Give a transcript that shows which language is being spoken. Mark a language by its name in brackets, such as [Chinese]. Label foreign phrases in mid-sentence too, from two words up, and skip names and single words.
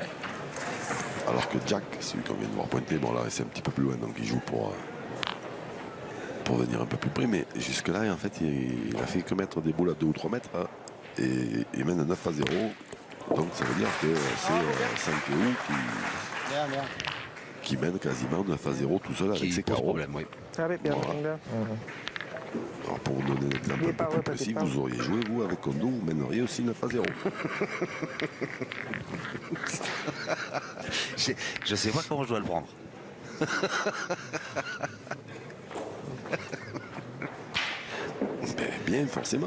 [French] Alors que Jack, celui qu'on vient de voir pointer, bon là c'est un petit peu plus loin, donc il joue pour venir un peu plus près. Mais jusque-là, en fait, il a fait que mettre des boules à 2 ou 3 mètres. Hein, et il mène 9-0. Donc ça veut dire que c'est Sankeo Bien, bien. qui mène quasiment 9-0 tout seul avec Qui ses pose carreaux. problème, oui. [Thai] ใช่พี่เปลี่ยนตรงเดียว [French] Alors pour vous donner un exemple un peu plus précis, vous auriez joué, vous, avec Kondo, vous mèneriez aussi 9-0. Je sais pas comment je dois le prendre. Ben, bien, forcément.